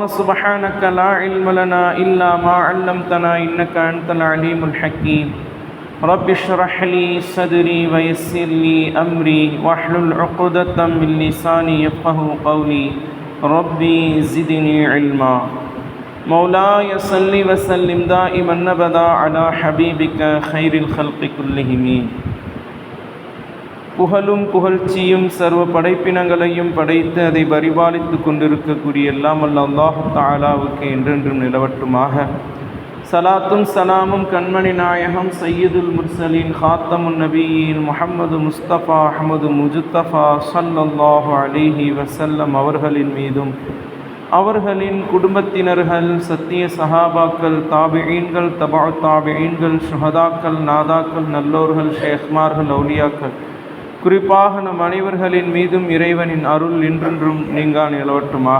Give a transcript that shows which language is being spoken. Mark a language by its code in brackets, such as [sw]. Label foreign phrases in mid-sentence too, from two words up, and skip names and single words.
[ar] سبحانك لا علم لنا إلا ما علمتنا إنك أنت العليم الحكيم رب اشرح لي صدري ويسر لي أمري واحلل عقدة من لساني يفقهوا قولي ربي زدني علما مولاي صل وسلم دائما أبدا على حبيبك خير الخلق كلهم [ta] புகழும் புகழ்ச்சியும் சர்வ படைப்பினங்களையும் படைத்து அதை பரிபாலித்து கொண்டிருக்கக்கூடிய எல்லாம் வல்ல [ar] الله تعالى [ta] என்றென்றும் நிலவட்டுமாக. சலாத்தும் சலாமும் கண்மணி நாயகம் [ar] سيد المرسلين خاتم النبيين [ta] முஹம்மது முஸ்தபா அஹ்மது முஜ்தபா [ar] صلى الله عليه وسلم [ta] அவர்களின் மீதும் அவர்களின் குடும்பத்தினர்கள் சத்திய சஹாபாக்கள் தாபிஈன்கள் தபஅ தாபிஈன்கள் ஷுஹதாக்கள் நாதாக்கள் நல்லோர்கள் ஷேக்மார்கள் அவுலியாக்கள் குறிப்பாக நம் அனைவர்களின் மீதும் இறைவனின் அருள் என்றென்றும் நீங்கா நிலவட்டுமாக.